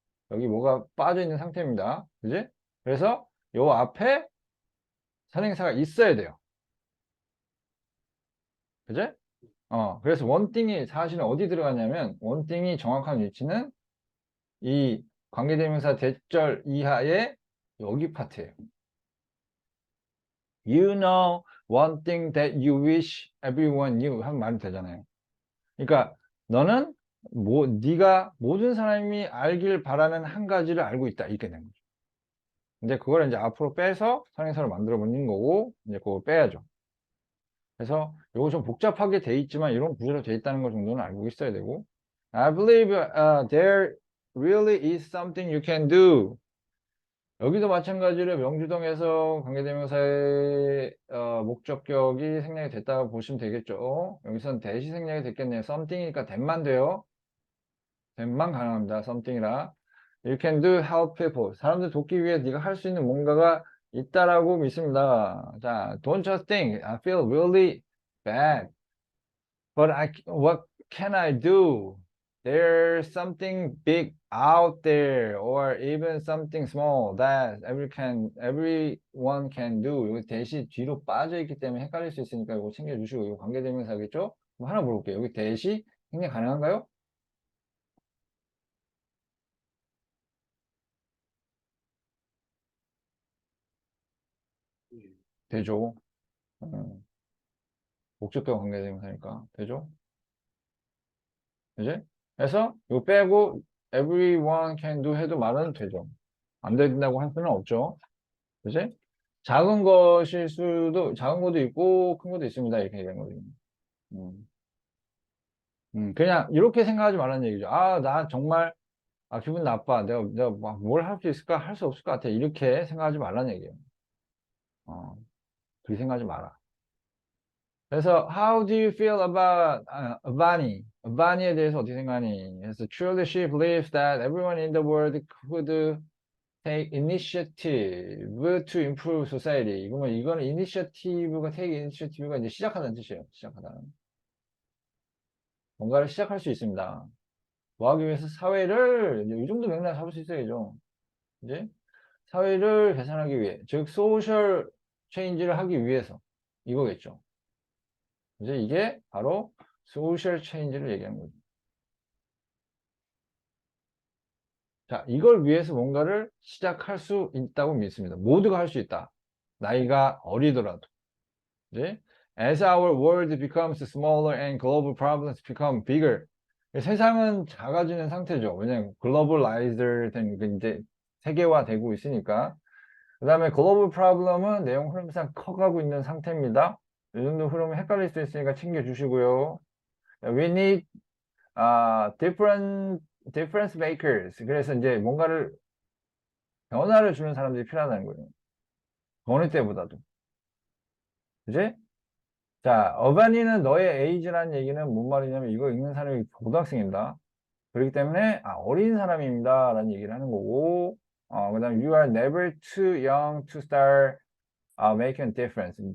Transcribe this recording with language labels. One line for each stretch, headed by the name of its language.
Korean: 여기 뭐가 빠져 있는 상태입니다. 그지? 그래서 요 앞에 선행사가 있어야 돼요. 그지? 그래서 원띵이 사실은 어디 들어가냐면 원띵이 정확한 위치는 이 관계대명사 대절 이하의 여기 파트예요.
English: You know one thing that you wish everyone knew
Korean: 하면 말이 되잖아요. 그러니까 너는 네가 모든 사람이 알길 바라는 한 가지를 알고 있다 이렇게 된 거죠. 근데 그걸 이제 앞으로 빼서 선행사로 만들어 버리는 거고 이제 그걸 빼야죠. 그래서 이거 좀 복잡하게 돼 있지만 이런 구조로 돼 있다는 거 정도는 알고 있어야 되고
English: I believe there really is something you can do.
Korean: 여기도 마찬가지로 명주동에서 관계대명사의 목적격이 생략이 됐다고 보시면 되겠죠. 여기선 대시 생략이 됐겠네요. something이니까 that만 돼요. that만 가능합니다. something이라.
English: You can do help people.
Korean: 사람들 돕기 위해 네가 할 수 있는 뭔가가 있다라고 믿습니다.
English: 자, don't just think I feel really bad. But what can I do? There's something big out there, or even something small that everyone can do.
Korean: 여기 대시 뒤로 빠져 있기 때문에 헷갈릴 수 있으니까 이거 챙겨주시고 이거 관계대명사겠죠? 그럼 하나 물어볼게요. 여기 대시 생략 가능한가요? 음, 되죠. 음, 목적격 관계대명사니까 되죠. 그지? 그래서 이거 빼고
English: everyone can do
Korean: 해도 말은 되죠. 안 된다고 할 수는 없죠. 그지? 작은 것도 있고, 큰 것도 있습니다. 이렇게 얘기하는 거죠. 음, 그냥 이렇게 생각하지 말라는 얘기죠. 나 정말, 기분 나빠. 내가 막 뭘 할 수 있을까? 할 수 없을 것 같아. 이렇게 생각하지 말라는 얘기예요. 어, 그렇게 생각하지 마라.
English: 그래서, how do you feel about, Avani?
Korean: Avani에 대해서 어떻게 생각하니?
English: 그래서, truly she believes that everyone in the world could take initiative to improve society.
Korean: 이거는 initiative가 take initiative가 이제 시작하다는 뜻이에요. 시작하다. 뭔가를 시작할 수 있습니다. 뭐 하기 위해서 사회를 이제 이 정도 맥락 잡을 수 있어야죠. 이제 사회를 개선하기 위해, 즉 소셜 체인지를 하기 위해서 이거겠죠. 이제 이게 바로 소셜 체인지를 얘기하는 거죠. 자, 이걸 위해서 뭔가를 시작할 수 있다고 믿습니다. 모두가 할 수 있다. 나이가 어리더라도.
English: 이제 as our world becomes smaller and global problems become bigger.
Korean: 세상은 작아지는 상태죠. 왜냐하면 글로벌라이즈 된 이제 세계화되고 있으니까. 그 다음에 글로벌 프로블럼은 내용 흐름상 커가고 있는 상태입니다. 이 정도 흐름이 헷갈릴 수 있으니까 챙겨주시고요.
English: We need difference makers.
Korean: 그래서 이제 뭔가를 변화를 주는 사람들이 필요하다는 거예요. 어느 때보다도. 그지? 자, 어반이는 너의 에이지라는 얘기는 뭔 말이냐면 이거 읽는 사람이 고등학생입니다. 그렇기 때문에 어린 사람입니다 라는 얘기를 하는 거고 그 다음에
English: you are never too young to start making a difference.